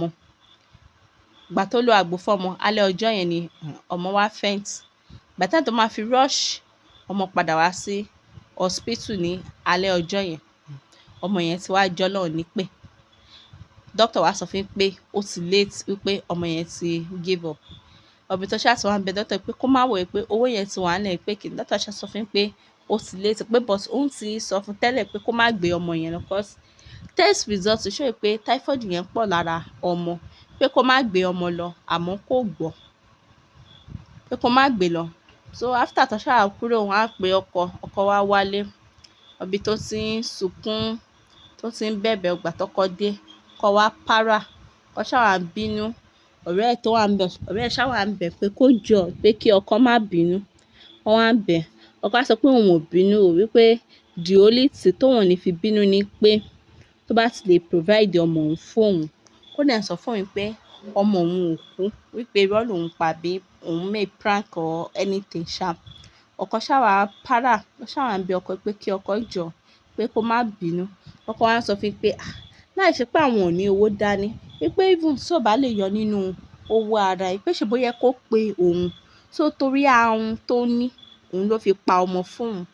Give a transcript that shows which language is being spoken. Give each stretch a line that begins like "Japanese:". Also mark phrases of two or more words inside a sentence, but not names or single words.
Yoruba: Ìgbà tó lo àgbo fọ́mọ, alẹ́ ọjọ́ yẹn ni ọmọ wá faint. Ìgbà tó máa fi rush ọmọ padà wá sí hospital ní alẹ́ ọjọ́ yẹn, ọmọ yẹn ti wá jọ́lọ́run nípè. Doctor wá sọ fún pé ó ti late, wípé ọmọ yẹn ti
English: give up.
Yoruba: Ọbí tó ṣáà tí wọ́n bẹ doctor pé kó má wòye pé owó yẹn ti wà nílẹ̀, pé kí doctor ṣáà sọ fún pé ó ti late, pé but òun ti sọ fún tẹ́lẹ̀ pé kó má gbé ọmọ yẹn lọ,
English: cause test result show
Yoruba: pé typhoid yẹn pọ̀ lára ọmọ, pé kó má gbé ọmọ lọ, àmọ́ kò gbọ́, pé kó má gbé lọ.
English: So after
Yoruba: tó ṣáà kúrò, wọ́n á pe ọkọ wá wálé. Ọbí tó ti ń sunkún, tó ti ń bẹ̀bẹ̀, ọgbà tọkọ dé, kó wá para, kó ṣáà wá bínú. Ọ̀rẹ́ ẹ̀ ṣáà wá ń bẹ̀ pé kó jọ, pé kí ọkọ má bínú. Wọ́n wá ń bẹ̀. Ọkọ á sọ pé òun ò bínú o, wípé
English: the only thing
Yoruba: tóun ò ní fi bínú ni pé tó bá ti lè provide ọmọ òun fún òun, kó dẹ̀ sọ fún òun pé ọmọ òun ò kú, wípé irọ́ lòun pa bí òun
English: make prank or anything
Yoruba: ṣá. Ọkọ ṣá wá para, ó ṣá wá ń bẹ ọkọ pé kí ọkọ jọ pé kó má bínú. Ọkọ wá sọ fún pé láì ṣe pé àwọn ò ní owó dání, wípé even tí ò bá lè yọ nínú owó ara ẹ̀, pé ṣe bó yẹ kó pe òun. So torí ahun tó ní, òun ló fi pa ọmọ fún òun.